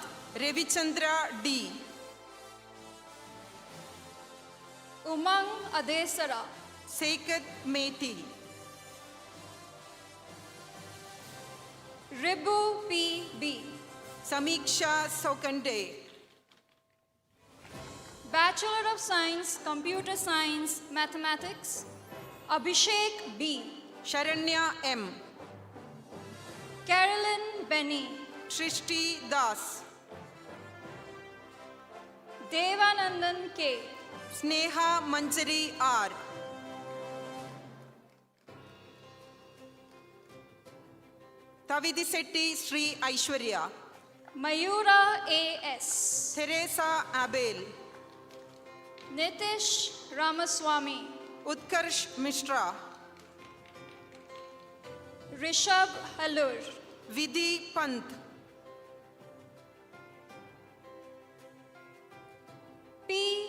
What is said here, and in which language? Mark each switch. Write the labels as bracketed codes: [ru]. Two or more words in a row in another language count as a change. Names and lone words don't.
[en] Revichandra D, Umang Adesara, Seikat Meti, Ribu P.B., Samiksha Sokande, Bachelor of Science, Computer Science, Mathematics, Abhishek B., Sharanya M, Carolyn Benny, Trishti Das, Devanandan K., Sneha Manjari R, Tavidisetti Sri Aishwarya, Mayura A.S., Teresa Abel, Nitish Ramaswamy, Utkarsh Mishra, Rishabh Halur, Vidhi Pant, P.